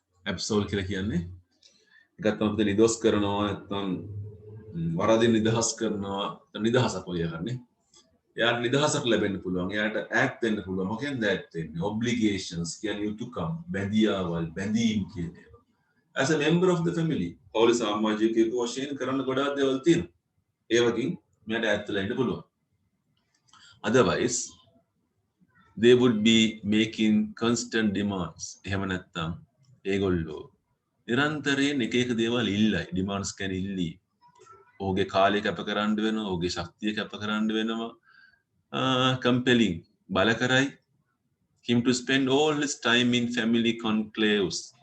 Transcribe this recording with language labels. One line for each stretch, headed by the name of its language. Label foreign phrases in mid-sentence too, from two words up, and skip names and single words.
Sinhala: ඇබ්සෝල් කියලා කියන්නේ එකක් තමයි අපිට නිදොස් කරනවා නැත්නම් වරදින් නිදහස් කරනවා නිදහසක් ඔය යන්නේ. එයාට නිදහසක් ලැබෙන්න පුළුවන්. එයාට ඇක්ට් වෙන්න පුළුවන්. මොකෙන්ද ඇක්ට් වෙන්නේ? ඔබ්ලිගේෂන්ස් කියන්නේ යුතුයකම්, බැඳියාවල්, බැඳීම් කියන ඒවා.
English: As a member of the family,
Sinhala: පවුලේ සමාජිකයෙකු වශයෙන් කරන්න ගොඩාක් දේවල් තියෙනවා. ඒ වගේ මෙයාට ඈත් වෙලා ඉන්න පුළුවන්.
English: Otherwise, they would be making constant demands.
Sinhala: එහෙම නැත්නම් ඒගොල්ලෝ නිරන්තරයෙන් එක එක දේවල් ඉල්ලයි. demands කියන්නේ ඉල්ලී. ඔහුගේ කාලය කැප කරන්න වෙනවා, ඔහුගේ ශක්තිය කැප කරන්න වෙනවා.
English: Compelling
Sinhala: බල කරයි
English: him to spend all his time in family conclaves.